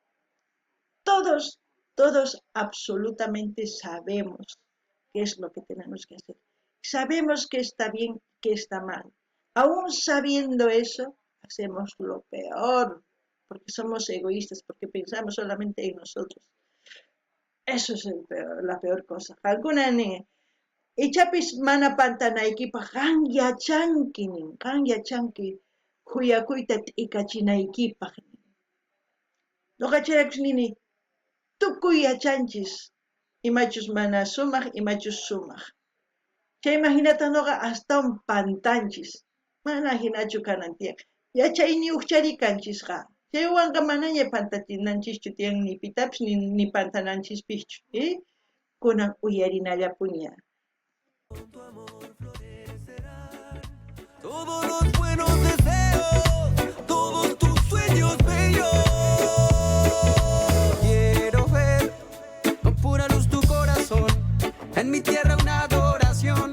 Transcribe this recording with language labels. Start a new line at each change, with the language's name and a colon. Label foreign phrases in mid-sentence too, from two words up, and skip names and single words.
Spanish: Todos absolutamente sabemos qué es lo que tenemos que hacer. Sabemos que está bien, que está mal. Aún sabiendo eso, hacemos lo peor, porque somos egoístas, porque pensamos solamente en nosotros. Eso es la peor cosa.
Quechua: Alguna ichapis mana pantanaykipa qan huyakuyta t'ikachinaykipaq. Ñuqacharakus nini, tukuy yachanchis, imachus mana sumaq, imachus sumaq. Chayman hinata ñuqa astawan pantanchis, mana hinachu kanantiyan. Yachayni ucharikanchisqa. Chaywanqa manaña pantachinanchischu tiyan ni pitapis ni pantananchispichu. Kunan uyarinallapuña.
Spanish: Todos los buenos deseos, todos tus sueños bellos. Quiero ver con pura luz tu corazón, en mi tierra una adoración.